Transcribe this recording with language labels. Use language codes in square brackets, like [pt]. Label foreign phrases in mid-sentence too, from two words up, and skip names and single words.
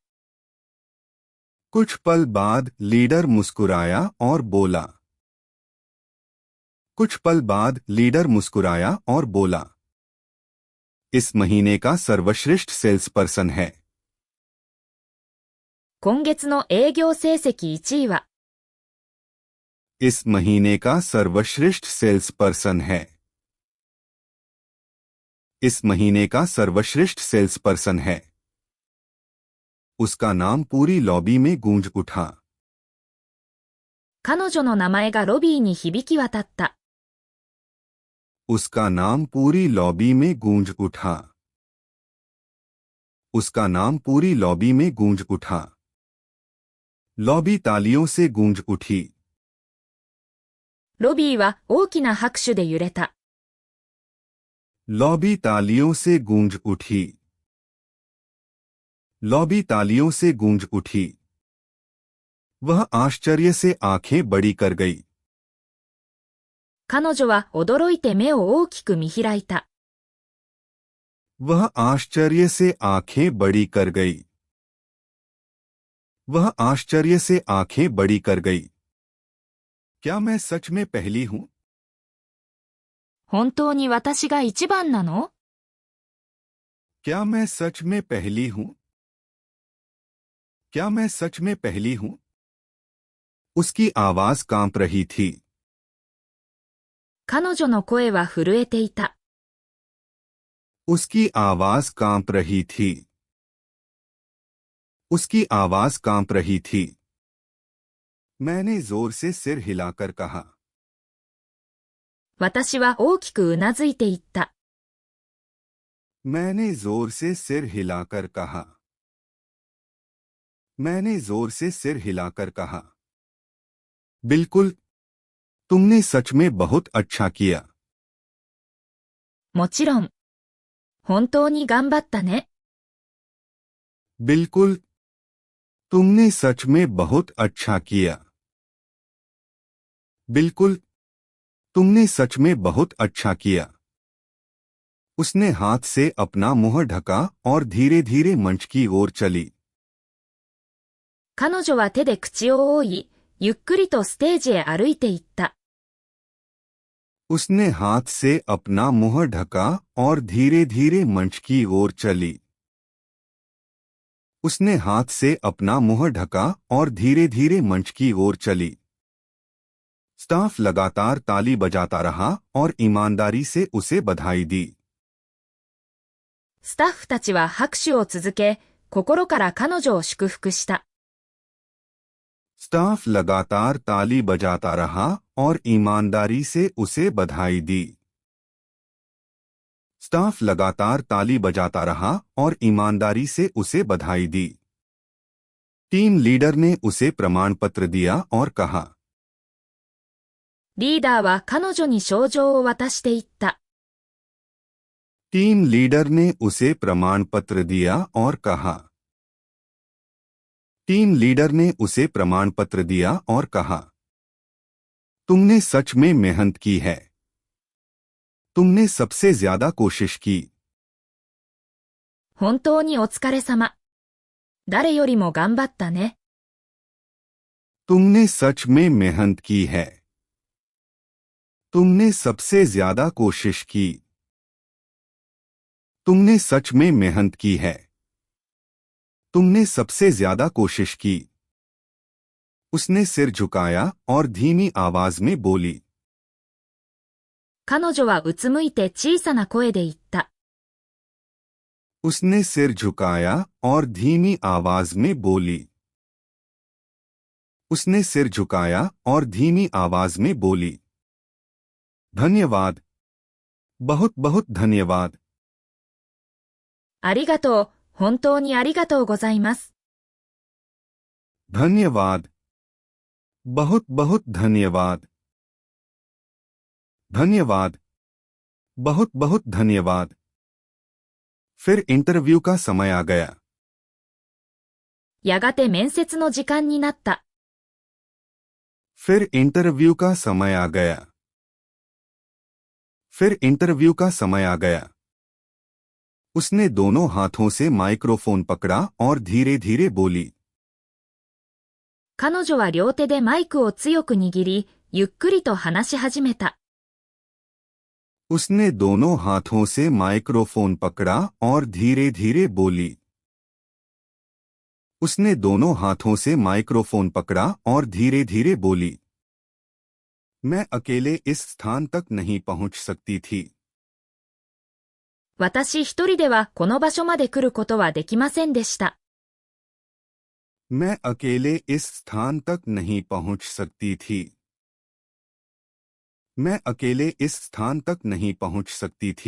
[hi] कुछ पल बाद लीडर मुस्कुराया और बोला। कुछ पल बाद लीडर मुस्कुराया और बोला। इस महीने का सर्वश्रेष्ठ [en] sales person [hi] है। [ja] 今月の営業成績1位は、 [hi] इस महीने का सर्वश्रेष्ठ [en] sales person [hi] है। इस महीने का सर्वश्रेष्ठ [en] sales person [hi] है। उसका नाम पूरी लॉबी में गूंज उठा। [ja] 彼女の名前がロビーに響き渡った。 [hi] उसका नाम पूरी लॉबी में गूंज उठा। उसका नाम पूरी लॉबी में गूंज उठा। लॉबी तालियों से गूंज उठी। [ja] ロビーは大きな拍手で揺れた。 [hi] लॉबी तालियों से गूंज उठी। लॉबी तालियों से गूंज उठी। वह आश्चर्य से आंखें बड़ी कर गई। [ja] 彼女は驚いて目を大きく見開いた。 [hi] वह आश्चर्य से आंखें बड़ी कर गई। वह आश्चर्य से आंखें बड़ी कर गई। क्या मैं सच में पहली हूं? [ja] 本当に私が一番なの？ [hi] क्या मैं सच में पहली हूं? क्या मैं सच में पहली हूं? उसकी आवाज कांप रही थी। [ja] 彼女の声は震えていた。 [hi] उसकी आवाज कांप रही थी। उसकी आवाज कांप रही थी। मैंने जोर से सिर हिलाकर कहा। [ja] 私は大きくうなずいていった。 [hi] मैंने जोर से सिर हिलाकर कहा। मैंने जोर से सिर हिलाकर कहा। बिल्कुल, तुमने सच में बहुत अच्छा किया। [ja] もちろん。本当に頑張ったね。 [hi] बिल्कुल, तुमने सच में बहुत अच्छा किया। बिल्कुल, तुमने सच में बहुत अच्छा किया। उसने हाथ से अपना मुंह ढका और धीरे धीरे मंच की ओर चली। [ja] 彼女は手で口を覆い、ゆっくりとステージへ歩いていった。 [hi] उसने हाथ से अपना मुंह ढका और धीरे धीरे मंच की ओर चली। उसने हाथ से अपना मुंह ढका और धीरे धीरे मंच की ओर चली। स्टाफ लगातार ताली बजाता रहा और ईमानदारी से उसे बधाई दी। [ja] スタッフたちは拍手を続け、心から彼女を祝福した。 [hi] स्टाफ लगातार ताली बजाता रहा और ईमानदारी से उसे बधाई दी। स्टाफ लगातार ताली बजाता रहा और ईमानदारी से उसे बधाई दी। [en] team leader [hi] ने उसे प्रमाण पत्र दिया और कहा। [ja] リーダーは彼女に賞状を渡していった。 [en] team leader [hi] ने उसे प्रमाण पत्र दिया और कहा। [en] team leader [hi] ने उसे प्रमाण पत्र दिया और कहा। तुमने सच में मेहनत की है। तुमने सबसे ज्यादा कोशिश की। [ja] 本当にお疲れ様。誰よりも頑張ったね。 [hi] तुमने सच में मेहनत की है। तुमने सबसे ज्यादा कोशिश की। तुमने सच में मेहनत की है। तुमने सबसे ज्यादा कोशिश की। उसने सिर झुकाया और धीमी आवाज में बोली। [ja] 彼女はうつむいて小さな声で言った。 [hi] उसने सिर झुकाया और धीमी आवाज में बोली। उसने सिर झुकाया और धीमी आवाज में बोली। धन्यवाद। बहुत बहुत धन्यवाद। [ja] ありがとう。本当にありがとうございます。 [hi] धन्यवाद। बहुत बहुत धन्यवाद। धन्यवाद। बहुत बहुत धन्यवाद। फिर इंटरव्यू का समय आ गया। [ja] やがて面接の時間になった。 [hi] फिर इंटरव्यू का समय आ गया। फिर इंटरव्यू का समय आ गया। उसने दोनों हाथों से माइक्रोफोन पकड़ा और धीरे धीरे बोली। [ja] 彼女は両手でマイクを強く握り、ゆっくりと話し始めた。 [hi] उसने दोनों हाथों से माइक्रोफोन पकड़ा और धीरे धीरे बोली। उसने दोनों हाथों से माइक्रोफोन पकड़ा और धीरे धीरे बोली। मैं अकेले इस स्थान तक नहीं पहुंच सकती थी। [ja] 私一人ではこの場所まで来ることはできませんでした。 [hi] मैं अकेले इस स्थान तक नहीं पहुंच सकती थी। मैं अकेले इस स्थान तक नहीं पहुंच सकती थी।